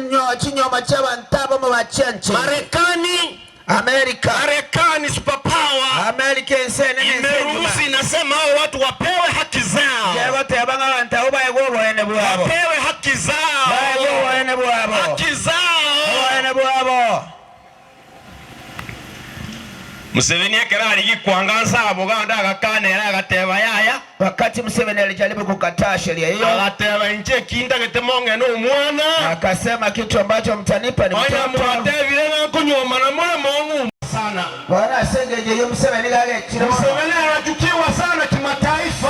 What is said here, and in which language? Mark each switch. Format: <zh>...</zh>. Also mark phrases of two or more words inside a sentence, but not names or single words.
<sw>Marekani superpower imeruhusu, inasema hao watu wapewe haki zao. Wapewe haki zao. Haki zao.</sw> <guz>Museveni ekerali gikwanganza abuganda agakanera agateba yaya.</guz> <sw>Wakati Museveni alijaribu kukataa sheria hiyo,</sw> <guz>agateba nje kinda getemonge no mwana,</guz> <sw>akasema kitu ambacho mtanipa ni mtoto.</sw> <guz>Mwatevile na kunyoma na mwana Mungu sana. Bwana asengeje yo Museveni gage kino.</guz> <sw>Museveni anachukiwa sana kimataifa.</sw>